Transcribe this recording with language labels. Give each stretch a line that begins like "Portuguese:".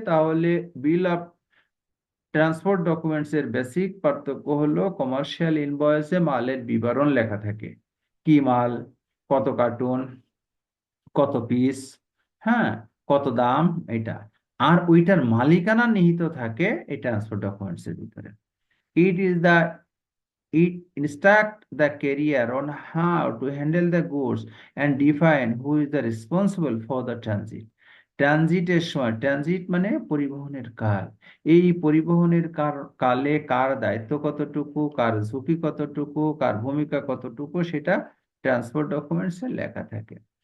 Bangla: তাহলে বিল of transport documents এর basic পার্থক্য হলো কমার্শিয়াল ইনভয়েসে মালের বিবরণ লেখা থাকে, কি মাল, কত কার্টুন, কত পিস, হ্যাঁ, কত দাম, এটা। আর ওইটার মালিকানা নিহিত থাকে এই ট্রান্সপোর্ট ডকুমেন্টস এর ভিতরে।
English: It is the It instruct the carrier on how to handle the goods and define who is the responsible for the transit.
Bangla: ট্রানজিটের সময়, ট্রানজিট মানে পরিবহনের কাল, এই পরিবহনের কালে কার দায়িত্ব কতটুকু, কার ঝুঁকি কতটুকু, কার ভূমিকা কতটুকু, সেটা ট্রান্সপোর্ট ডকুমেন্টসে লেখা থাকে।